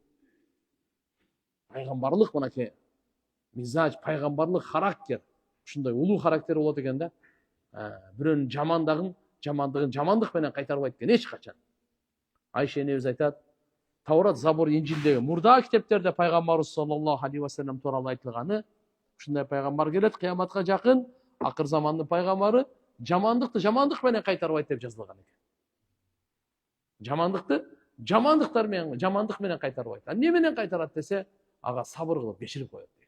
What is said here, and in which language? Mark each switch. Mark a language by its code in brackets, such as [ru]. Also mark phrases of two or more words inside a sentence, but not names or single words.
[ky] Пайгамбарлык мынакей мизаж, пайгамбарлык характер, ушундай улуу характер болот экен да. Бирөөнүн жамандыгын жамандык менен кайтарбайт экен эч качан. Айша энебиз айтат, Таврат, Забур, Инжилдеги мурда китептерде пайгамбарыбыз [ar] صلى الله عليه وسلم [ky] тууралуу айтылганы, ушундай пайгамбар келет кыяматка жакын, акыр замандын пайгамбары жамандыкты жамандык менен кайтарбайт деп жазылган экен. Жамандыкты жамандык менен кайтарбайт. Эмне менен кайтарат десе, ага сабыр кылып кечирип коет деген.